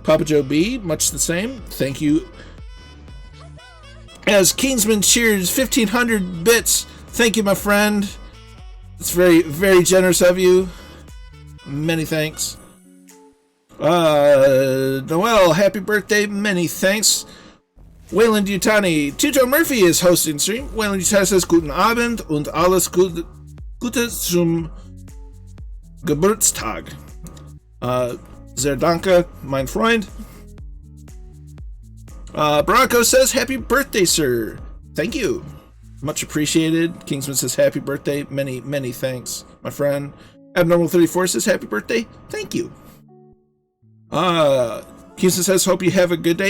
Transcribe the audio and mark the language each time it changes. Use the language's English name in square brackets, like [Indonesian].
[English] Papa Joe B, much the same. Thank you. As Kingsman cheers 1,500 bits. Thank you, my friend. It's very, very generous of you. Many thanks. Noel, happy birthday. Many thanks. Wayland Yutani. Tito Murphy is hosting stream. [German] Wayland Yutani [English] says, [German] Guten Abend und alles Gute zum Geburtstag. Sehr danke, mein Freund. [English] Bronco says, happy birthday, sir. Thank you. Much appreciated. Kingsman says, happy birthday. Many thanks, my friend. Abnormal 34 says, happy birthday. Thank you. Kingsman says, hope you have a good day.